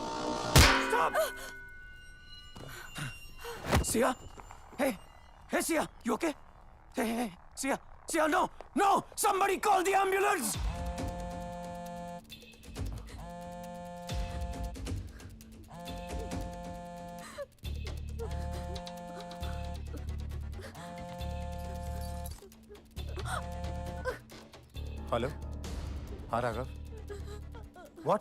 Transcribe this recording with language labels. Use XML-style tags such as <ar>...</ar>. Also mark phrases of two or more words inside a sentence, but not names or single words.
<en>Sia? Hey! Hey, Sia! You okay? Hey, Sia! Sia, no! No! Somebody call the ambulance! हेलो?</en> <hi>हाँ राघव? What?</hi>